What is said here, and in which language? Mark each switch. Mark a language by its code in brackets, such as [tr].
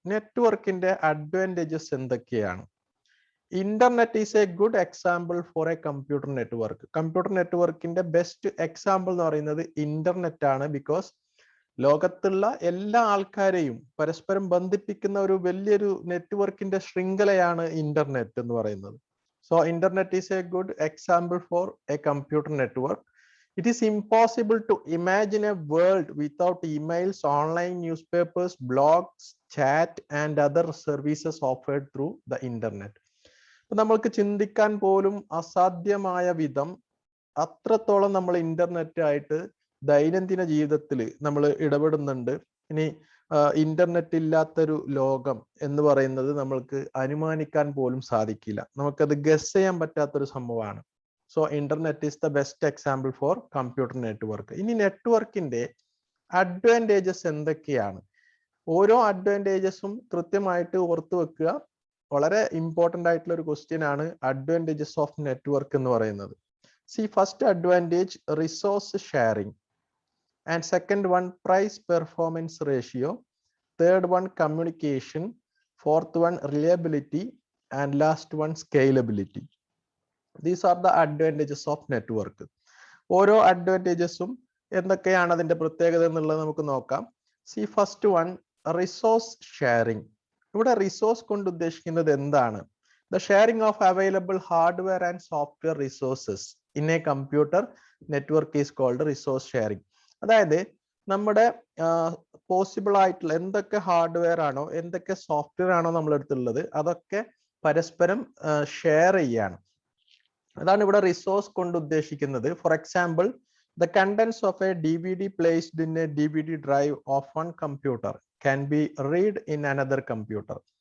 [ml] നെറ്റ്വർക്കിന്റെ അഡ്വാൻറ്റേജസ് എന്തൊക്കെയാണ്? [en] Internet is a good example for a computer network. [ml] Computer നെറ്റ്വർക്കിന്റെ best example എന്ന് പറയുന്നത് ഇന്റർനെറ്റ് ആണ്. ബിക്കോസ് ലോകത്തുള്ള എല്ലാ ആൾക്കാരെയും പരസ്പരം ബന്ധിപ്പിക്കുന്ന ഒരു വലിയൊരു നെറ്റ്വർക്കിന്റെ ശൃംഖലയാണ് ഇന്റർനെറ്റ് എന്ന് പറയുന്നത്. [en] So internet is a good example for a computer network. It is impossible to imagine a world without emails, online newspapers, blogs, chat and other services offered through the internet. [ml] നമ്മൾക്ക് ചിന്തിക്കാൻ പോലും അസാധ്യമായ വിധം അത്രത്തോളം നമ്മൾ internet ആയിട്ട് ദൈനംദിന ജീവിതത്തിൽ നമ്മൾ ഇടപെടുന്നുണ്ട്. ഇനി ഇന്റർനെറ്റ് ഇല്ലാത്തൊരു ലോകം എന്ന് പറയുന്നത് നമ്മൾക്ക് അനുമാനിക്കാൻ പോലും സാധിക്കില്ല. നമുക്കത് ഗസ് ചെയ്യാൻ പറ്റാത്തൊരു സംഭവമാണ്. [en] So internet is the best example for computer network. [ml] ഇനി നെറ്റ്വർക്കിന്റെ അഡ്വാൻറ്റേജസ് എന്തൊക്കെയാണ്? ഓരോ അഡ്വാൻറ്റേജസും കൃത്യമായിട്ട് ഓർത്തു വെക്കുക. വളരെ ഇമ്പോർട്ടൻ്റ് ആയിട്ടുള്ള ഒരു ക്വസ്റ്റ്യൻ ആണ് അഡ്വാൻറ്റേജസ് ഓഫ് നെറ്റ്വർക്ക് എന്ന് പറയുന്നത്. [en] First advantage resource sharing. And second one, price performance ratio. Third one, communication. Fourth one, reliability. And last one, scalability. These are the advantages of network. [ml] ഓരോ അഡ്വാൻറ്റേജസും എന്തൊക്കെയാണ് അതിൻ്റെ പ്രത്യേകത എന്നുള്ളത് നമുക്ക് നോക്കാം. [en] First one, resource sharing. [ml] ഇവിടെ റിസോഴ്സ് കൊണ്ട് ഉദ്ദേശിക്കുന്നത് എന്താണ്? [en] The sharing of available hardware and software resources in a computer network is called resource sharing. [ml] അതായത് നമ്മുടെ പോസിബിൾ ആയിട്ടുള്ള എന്തൊക്കെ ഹാർഡ്വെയർ ആണോ എന്തൊക്കെ സോഫ്റ്റ്വെയർ ആണോ നമ്മുടെ അടുത്തുള്ളത് അതൊക്കെ പരസ്പരം ഷെയർ ചെയ്യാണ്. അതാണ് ഇവിടെ റിസോഴ്സ് കൊണ്ട് ഉദ്ദേശിക്കുന്നത്. [en] For example, the contents of a DVD placed in a DVD drive of one computer can be read in another computer.